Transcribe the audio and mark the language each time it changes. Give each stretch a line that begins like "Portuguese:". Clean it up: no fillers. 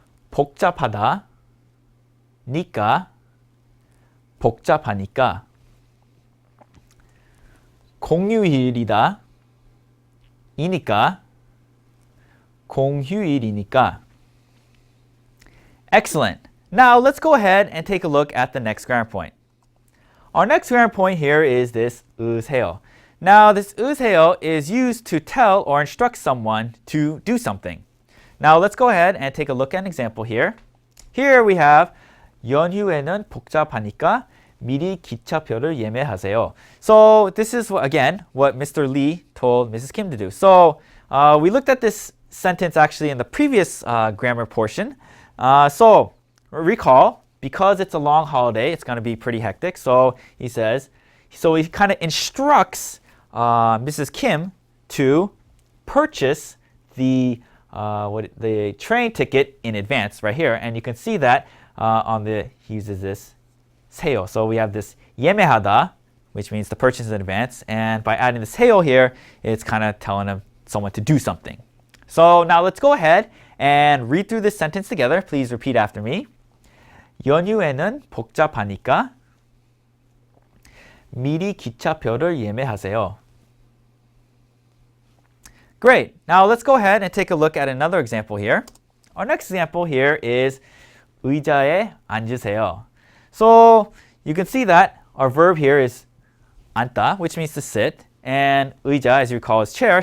Korean: 복잡하다, 니까, 복잡하니까. 공휴일이다, 이니까, 공휴일이니까.
English: Excellent. Now let's go ahead and take a look at the next grammar point. Our next grammar point here is this 으세요. Now this 으세요 is used to tell or instruct someone to do something. Now let's go ahead and take a look at an example here. Here we have
Korean: 연휴에는 복잡하니까 미리 기차표를 예매하세요.
English: So this is again what Mr. Lee told Mrs. Kim to do. So we looked at this sentence actually in the previous grammar portion. So recall, because it's a long holiday, it's going to be pretty hectic. So he kind of instructs Mrs. Kim to purchase the train ticket in advance right here. And you can see that he uses this 세요. So we have this 예매하다, which means the purchase in advance. And by adding the 세요 here, it's kind of telling someone to do something. So now let's go ahead and read through this sentence together. Please repeat after me.
Korean: 연휴에는 복잡하니까 미리 기차표를 예매하세요.
English: Great. Now let's go ahead and take a look at another example here. Our next example here is
Korean: 의자에 앉으세요.
English: So you can see that our verb here is 앉다, which means to sit, and 의자, as you recall, is chair.